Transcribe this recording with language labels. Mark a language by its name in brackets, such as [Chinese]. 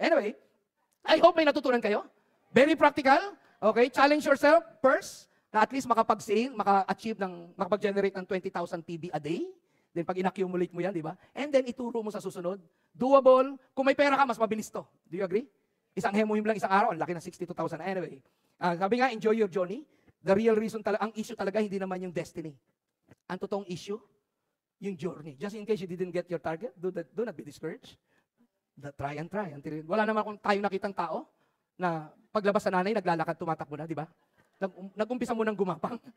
[English] Anyway, I hope [Filipino] may natutunan kayo. [English] Very practical. [Filipino] Okay, [English] challenge yourself first [Filipino] na at least makapag-sale, makapag-generate ng 20,000 PB a day. Then pag in-accumulate mo yan, di ba? And then ituro mo sa susunod. Doable. Kung may pera ka, mas mabilis to. [English] Do you agree? [Filipino] Isang hemuhim lang isang araw, ang laki ng 62,000. Anyway, sabi nga, [English] enjoy your journey. [Filipino] The real reason talaga, ang issue talaga hindi naman yung destiny. Ang totoong issue, yung journey. [English] Just in case you didn't get your target, do not be discouraged. Try and try. [Filipino] Wala naman kung tayo nakitang tao na paglabas sa nanay, naglalakad, tumatakbo na, di ba? Nag-umpisa mo ng gumapang.